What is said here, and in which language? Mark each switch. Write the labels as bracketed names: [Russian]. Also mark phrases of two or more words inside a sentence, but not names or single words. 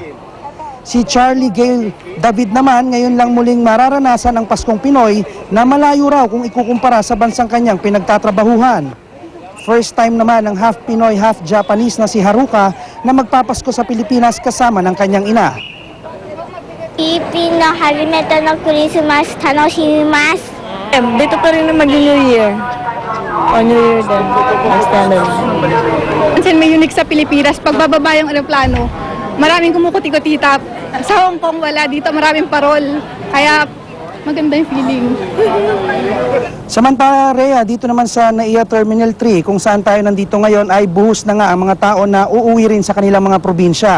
[Filipino] Si Charlie Gail David naman ngayon lang muling mararanasan ang Paskong Pinoy na malayo raw kung ikukumpara sa bansang kanyang pinagtatrabahuhan. First time naman ng half Pinoy, half Japanese na si Haruka na magpapasko sa Pilipinas kasama ng kanyang ina. [Japanese] フィリピンの初めてのクリスマス楽しみます。 [Filipino] Dito pa rin na mag-New Year. O New Year din. Kasi may unique sa Pilipinas, pagbababa yung aeroplano, maraming kumukuti-kutita. Sa Hong Kong wala, dito maraming parol. Kaya maganda yung feeling. Samantala, Rhea, dito naman sa NAIA Terminal 3 kung saan tayo nandito ngayon ay buhos na nga ang mga tao na uuwi rin sa kanilang mga probinsya.